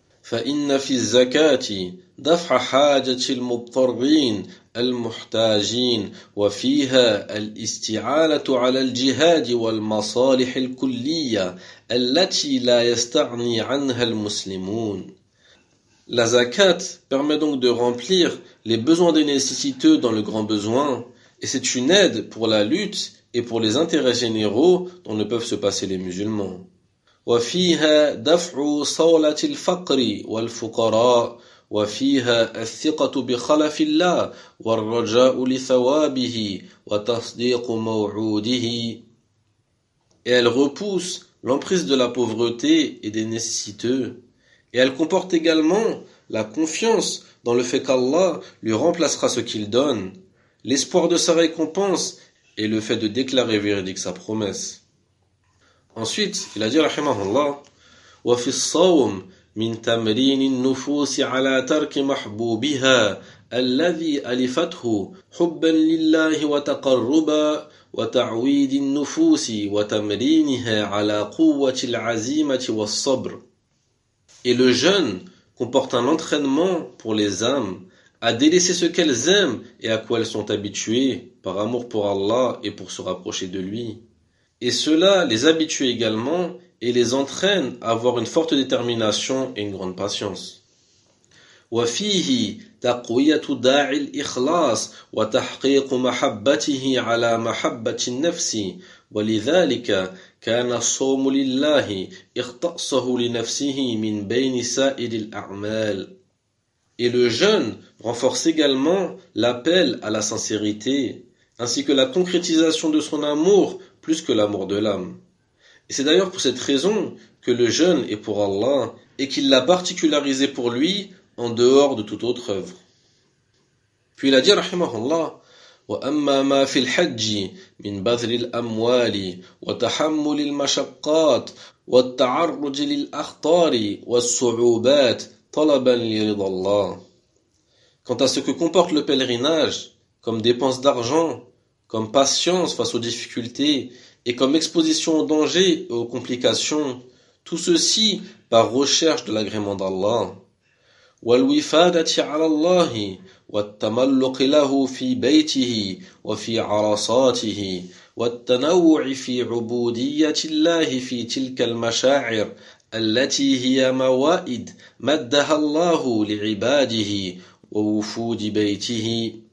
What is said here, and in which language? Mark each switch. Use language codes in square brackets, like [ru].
[ar] فَإِنَّ فِي الزَّكَاةِ دَفْعَ حَاجَةِ الْمُضْطَرِّينَ الْمُحْتَاجِينَ وَفِيهَا الْإِسْتِعَانَةُ عَلَى الْجِهَادِ وَالْمَصَالِحِ الْكُلِّيَّةِ الَّتِي لَا يَسْتَعْنِي عَنْهَا الْمُسْلِمُونَ. [fr] La zakat permet donc de remplir les besoins des nécessiteux dans le grand besoin, et c'est une aide pour la lutte et pour les intérêts généraux dont ne peuvent se passer les musulmans. [ar] وفيها دفع صولة الفقر والفقراء وفيها الثقة بخلف الله والرجاء لثوابه وتصديق موعوده. [fr] Et elle repousse l'emprise de la pauvreté et des nécessiteux. Et elle comporte également la confiance dans le fait qu'Allah lui remplacera ce qu'il donne, l'espoir de sa récompense et le fait de déclarer véridique sa promesse. Ensuite, il a dit, [ar] rahimahullah, وَفِي الصَّوْمِ مِنْ تَمْرِينِ النُّفُوسِ عَلَى تَرْكِ مَحْبُوبِهَا الَّذِي أَلِفَتْهُ حُبًّا لِلَّهِ وَتَقَرُّبًا وَتَعْوِيدِ النُّفُوسِ وَتَمْرِينِهَا عَلَى قُوَّةِ الْعَزِيمَةِ وَالصَّبْرِ. [fr] Et le jeûne comporte un entraînement pour les âmes à délaisser ce qu'elles aiment et à quoi elles sont habituées par amour pour Allah et pour se rapprocher de lui. Et cela les habitue également et les entraîne à avoir une forte détermination et une grande patience. [ar] وفيه تقوية داعي الإخلاص وتحقيق محبته على محبة النفس ولذلك كان الصوم لله اختصه لنفسه من بين سائر الأعمال. [fr] Et le jeûne renforce également l'appel à la sincérité ainsi que la concrétisation de son amour plus que l'amour de l'âme. Et c'est d'ailleurs pour cette raison que le jeûne est pour Allah et qu'il l'a particularisé pour lui en dehors de toute autre œuvre. Puis il a dit, [ar] rahimahullah, وَأَمَّا مَا فِي الْحَجِّ مِنْ بَذْلِ الْأَمْوَالِ وَتَحَمُّلِ الْمَشَقَّاتِ وَالتَّعَرُّجِ لِلْأَخْطَارِ وَالصُّعُوبَاتِ طَلَبًا لِرِضَ اللَّهِ. [fr] Quant à ce que comporte le pèlerinage, comme dépense d'argent, comme patience face aux difficultés et comme exposition aux dangers et aux complications, tout ceci par recherche de l'agrément d'Allah. [ar] وَالْوِفَادَةِ عَلَى اللَّهِ وَالتَّمَلُّقِ لَهُ فِي بَيْتِهِ وَفِي عَرَصَاتِهِ وَالتَّنَوُّعِ فِي عُبُودِيَّةِ اللَّهِ فِي تِلْكَ الْمَشَاعِرِ أَلَّتِي هِيَ مَوَائِدْ مَدَّهَ اللَّهُ لِعِبَادِهِ وَوُفُودِ بَيْتِهِ.